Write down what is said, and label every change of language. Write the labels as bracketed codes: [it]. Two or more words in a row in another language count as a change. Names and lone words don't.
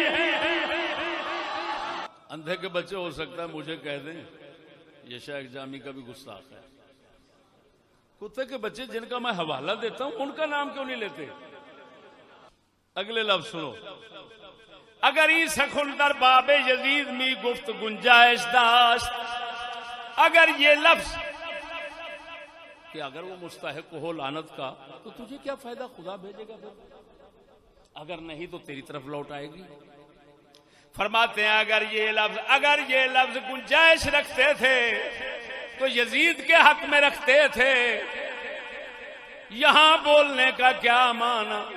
[ur] اندھے کے بچے ہو سکتا ہے مجھے کہہ دیں یہ شیخ جامی کا بھی گستاخ ہے. کتے کے بچے جن کا میں حوالہ دیتا ہوں ان کا نام کیوں نہیں لیتے؟ اگلے لفظ سنو. [fa] اگر ای سخن در باب یزید می گفت گنجائش داشت، [ur] اگر یہ لفظ کہ اگر وہ مستحق ہو لعنت کا تو تجھے کیا فائدہ، خدا بھیجے گا پھر، اگر نہیں تو تیری طرف لوٹ آئے گی. فرماتے ہیں اگر یہ لفظ گنجائش رکھتے تھے تو یزید کے حق میں رکھتے تھے، یہاں بولنے کا کیا معنی؟